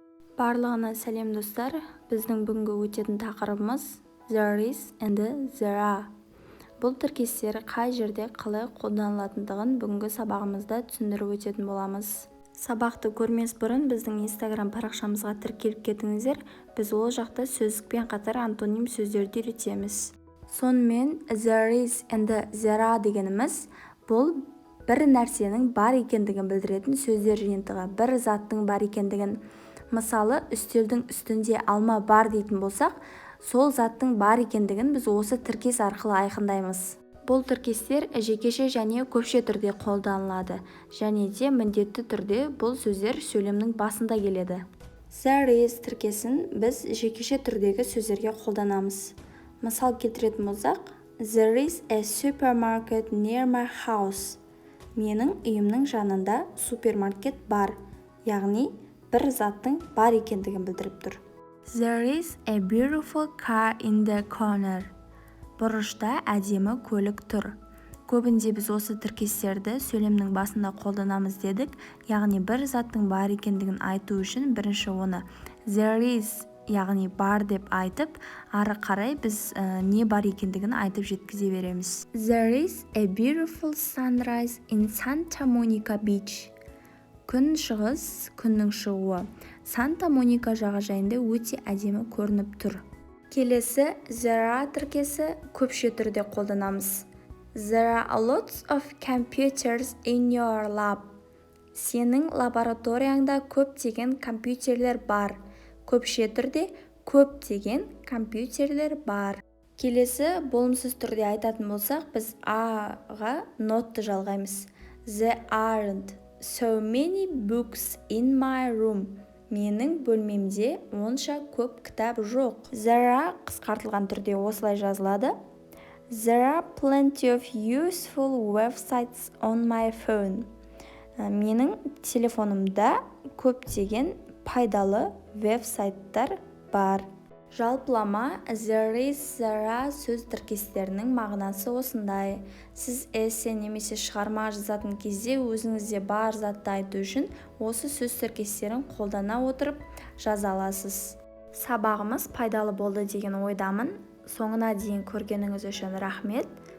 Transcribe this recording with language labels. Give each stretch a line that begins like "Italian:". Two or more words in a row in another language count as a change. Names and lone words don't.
Kazakh: Барлығына сәлем достар. Біздің бүгінгі өтетін тақырыбымыз
English: there is and there are.
Kazakh: Бұл тіркестер қай жерде қалай қолданылатындығын бүгінгі сабағымызда түсіндіріп өтетін боламыз. Сабақты көрмес бұрын біздің Instagram парақшамызға тіркеліп кетіңіздер. Біз ол жақта сөздікпен қатар антоним сөздерді үйретеміз. Сонымен
English: there is and there are
Kazakh: дегеніміз бұл бір нәрсенің бар екендігін білдіретін сөздер жиынтығы, бір заттың бар екендігін. Мысалы, үстелдің үстінде алма бар дейтін болсақ, сол заттың бар екендігін біз осы тіркес арқылы айқындаймыз. Бұл тіркестер жекеше және көпше түрде қолданылады, және де міндетті түрде бұл сөздер сөйлемнің басында келеді.
English: There is
Kazakh: тіркесін біз жекеше түрдегі сөздерге қолданамыз. Мысал келтіретін болсақ,
English: there is a supermarket near my house.
Kazakh: Менің үйімнің жанында супермаркет бар, яғни бір заттың бар екендігін білдіріп тұр.
English: There is a beautiful car in the corner.
Kazakh: Бұрышта әдемі көлік тұр. Көбінде біз осы тіркестерді сөйлемнің басында қолданамыз дедік, яғни бір заттың бар екендігін айту үшін бірінші оны
English: there is,
Kazakh: яғни бар деп айтып, ары қарай біз не бар екендігін айтып жеткізе береміз.
English: There is a beautiful sunrise in Santa Monica Beach.
Kazakh: Күн шығыс, күннің шығуы. Санта-Моника жағажайында өте әдемі көрініп тұр. Келесі
English: there are
Kazakh: тіркесі көпше түрде қолданамыз.
English: There are lots of computers in your lab.
Kazakh: Сенің лабораторияңда көптеген компьютерлер бар. Көпше түрде көптеген компьютерлер бар. Келесі болымсыз түрде айтатын болсақ, біз а-ға нотты жалғаймыз.
English: There aren't so many books in my room.
Kazakh: Менің бөлмемде онша көп кітап жоқ.
English: There are
Kazakh: қысқартылған түрде осылай жазылады.
English: There are plenty of useful websites on my phone.
Kazakh: Менің телефонымда көптеген пайдалы веб-сайттар бар. Жалпылама
English: there is, there are
Kazakh: сөз тіркестерінің мағынасы осындай. Сіз эссе немесе шығарма жазатын кезде өзіңізде бар затты айту үшін осы сөз тіркестерін қолдана отырып жаза аласыз. Сабағымыз пайдалы болды деген ойдамын. Соңына дейін көргеніңіз үшін рахмет.